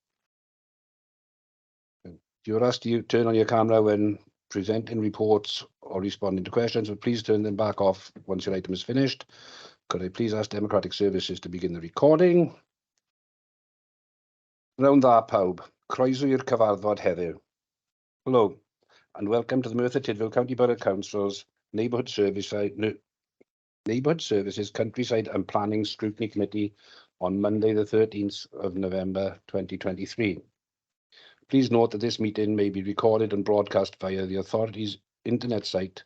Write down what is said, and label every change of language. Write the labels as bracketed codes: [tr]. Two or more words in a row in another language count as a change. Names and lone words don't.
[en] You're asked to turn on your camera when presenting reports or responding to questions, but please turn them back off once your item is finished. Could I please ask Democratic Services to begin the recording? [cy] Round dda pawb, croeso i'r cyfarfod heddiw. [en] Hello, and welcome to the Merthyr Tydfil County Borough Council's Neighbourhood Services Countryside and Planning Scrutiny Committee on Monday, the 13th of November 2023. Please note that this meeting may be recorded and broadcast via the authority's internet site.